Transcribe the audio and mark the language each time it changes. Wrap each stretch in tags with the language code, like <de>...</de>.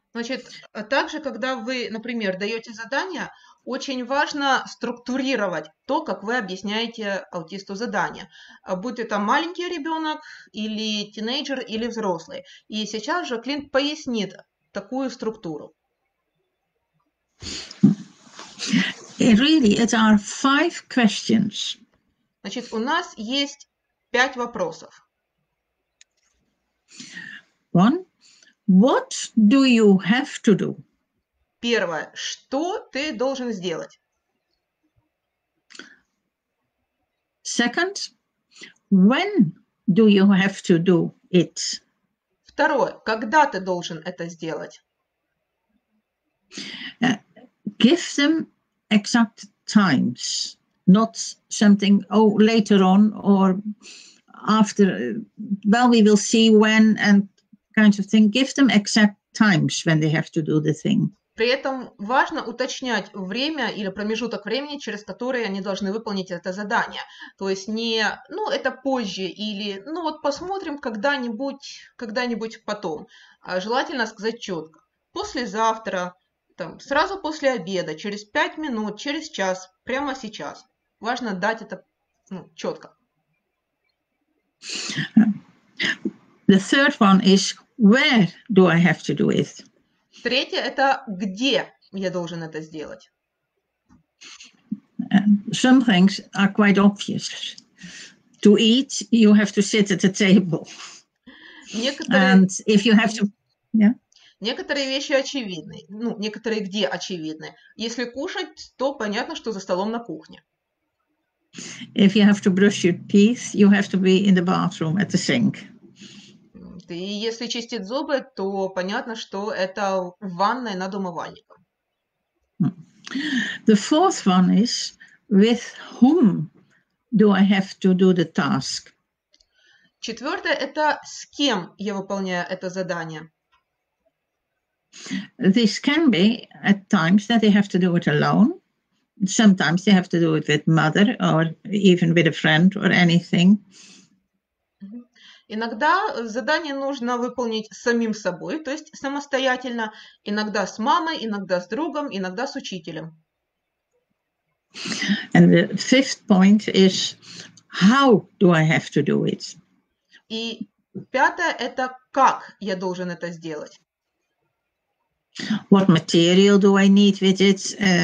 <ru>Значит, также, когда вы, например, даете задания, очень важно структурировать то, как вы объясняете аутисту задание. Будь это маленький ребенок, или тинейджер, или взрослый. И сейчас Жаклин пояснит такую структуру.</ru> <en>Really, it are 5 questions.</en> <ru>Значит, у нас есть 5 вопросов.</ru> <en>1. What do you have to do?</en> <ru>Первое. Что ты должен сделать?</ru> <en>Second. When do you have to do it?</en> <ru>Второе. Когда ты должен это сделать?</ru> <en>give them exact times, not something, later on or after, well, we will see when and kinds of thing. Give them exact times when they have to do the thing.</en> <ru>При этом важно уточнять время или промежуток времени, через который они должны выполнить это задание. То есть не, это позже или, посмотрим когда-нибудь потом. А желательно сказать четко. Послезавтра, сразу после обеда, через 5 минут, через час, прямо сейчас. Важно дать это четко.</ru> <en>The third one is, where do I have to do it?</en> <ru>Третье – это где я должен это сделать.</ru> <en>Some things are quite obvious. To eat, you have to sit at the table. And if you have to,</en> <ru>Некоторые вещи очевидны, некоторые где очевидны. Если кушать, то понятно, что за столом на кухне.</ru> <en>If you have to brush your teeth, you have to be in the bathroom at the sink.</en> <ru>И если чистить зубы, то понятно, что это в ванной над умывальником.</ru> <en>The fourth one is, with whom do I have to do the task?</en> <ru>Четвертое – это с кем я выполняю это задание.</ru> <en>This can be at times that they have to do it alone. Sometimes they have to do it with mother or even with a friend or anything.</en> <ru>Иногда задание нужно выполнить самим собой, то есть самостоятельно, иногда с мамой, иногда с другом, иногда с учителем.</ru> <en>And the fifth point is, how do I have to do it?</en> <ru>И пятое – это как я должен это сделать.</ru> <en>What material do I need with it?</en>